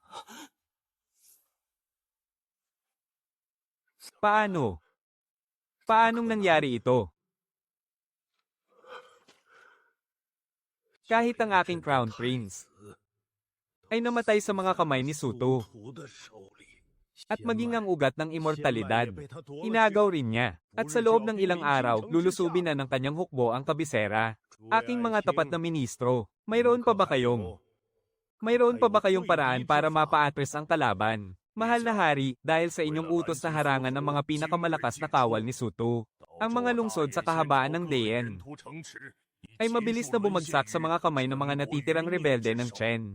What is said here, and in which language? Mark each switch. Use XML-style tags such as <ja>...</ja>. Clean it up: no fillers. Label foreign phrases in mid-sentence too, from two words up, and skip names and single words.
<tl>Paano? Paanong nangyari ito? Kahit ang aking</tl> <en>Crown Prince</en> <tl>ay namatay sa mga kamay ni Suto</tl> <zh>徒的手里，</zh> <tl>at maging ang ugat ng immortalidad, inagaw rin niya. At sa loob ng ilang araw, lulusubin na ng kanyang hukbo ang kabisera. Aking mga tapat na ministro, mayroon pa ba kayong paraan para mapa-address ang kalaban? Mahal na hari, dahil sa inyong utos na harangan ang mga pinakamalakas na kawal ni Suto, ang mga lungsod sa kahabaan ng Dayen ay mabilis na bumagsak sa mga kamay ng mga natitirang rebelde ng Chen.</tl>